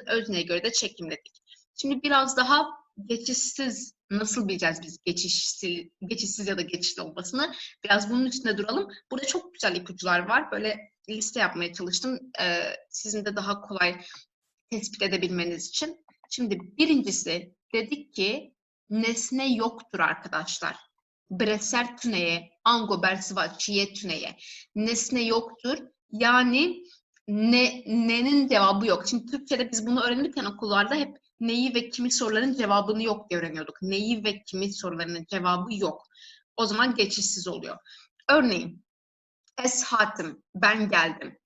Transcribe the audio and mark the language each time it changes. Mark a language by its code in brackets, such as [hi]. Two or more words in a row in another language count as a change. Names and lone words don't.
[tr] Özneye göre de çekimledik. Şimdi biraz daha geçişsiz nasıl bileceğiz biz geçişsiz ya da geçişli olmasını? Biraz bunun üstünde duralım. Burada çok güzel ipuçlar var. Böyle liste yapmaya çalıştım. Sizin de daha kolay tespit edebilmeniz için. Şimdi birincisi dedik ki nesne yoktur arkadaşlar. [ku] Breser tüneye, ango bersiva çiye tüneye. [tr] Nesne yoktur. Yani ne'nin cevabı yok. Şimdi Türkçe'de biz bunu öğrenirken okullarda hep neyi ve kimi soruların cevabını yok diye öğreniyorduk. Neyi ve kimi sorularının cevabı yok. O zaman geçişsiz oluyor. Örneğin [ku] es hatim, [tr] ben geldim.